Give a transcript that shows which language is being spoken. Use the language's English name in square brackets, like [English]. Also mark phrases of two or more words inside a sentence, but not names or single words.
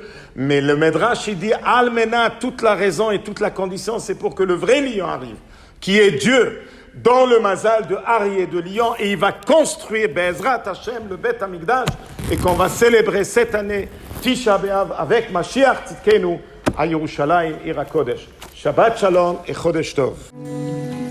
[French] Mais le Medrash, il dit, Almena, toute la raison et toute la condition, c'est pour que le vrai lion arrive, qui est Dieu, dans le mazal de Ari et de lion, et il va construire [Hebrew] בעזרת השם, [French] le Beth Amikdash, et qu'on va célébrer cette année Tisha B'Av avec [Hebrew] משיח צדקנו [French] à Yerushalayim, [Hebrew] עיר הקודש. שבת שלום et חודש טוב.